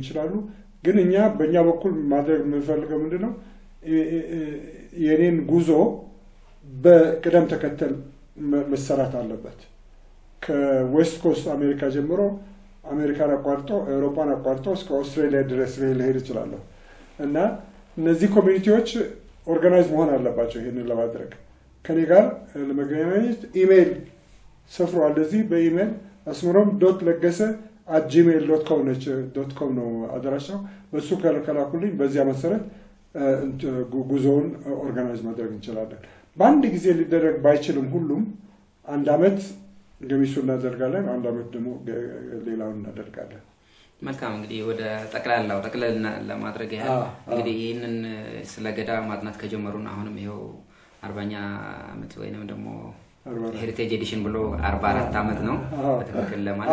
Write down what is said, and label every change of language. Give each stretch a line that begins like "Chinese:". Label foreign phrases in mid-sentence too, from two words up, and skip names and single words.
Amharic: ይችላሉ ግን እኛ በእኛ በኩል ማድረግ የምንፈልገው ምንድነው የኔን ጉዞ በቅደም ተከተል መሰራት አለበት ከዌስት ኮስት አሜሪካ ጀምሮ አሜሪካን አቋርጦ አውሮፓን አቋርጦ እስከ አውስትራሊያ ድረስ ሊሄድ ይችላል እና እነዚህ ኮሚኒቲዎች ኦርጋናይዝ መሆን አለባቸው ይሄንን ለማድረግ ከኔ ጋር ለመገናኘት ኢሜል ሰፍሯል እዚህ በኢሜል asmurom.legese@gmail.com ነው አድራሻው በሱ ከላኩልኝ በዚያ መሰረት ጉዞውን ኦርጋናይዝ ማድረግ እንችላለን በአንድ ጊዜ ሊደረግ ባይችልም ሁሉም አንድ አመት ገሚሱ እናደርጋለን አንድ አመት ደግሞ ሌላውን እናደርጋለን መልካም እንግዲህ ወደ ጠቅላላ ለማድረግ ያህል እንግዲህ ይሄንን ስለ ገዳ ማጥናት ከጀመሩና አሁንም ይሄው 40ኛ አመት ወይንም ደግሞ
English: heritage edition
Amharic: ብሎ 44 አመት ነው በትክክል ለማለት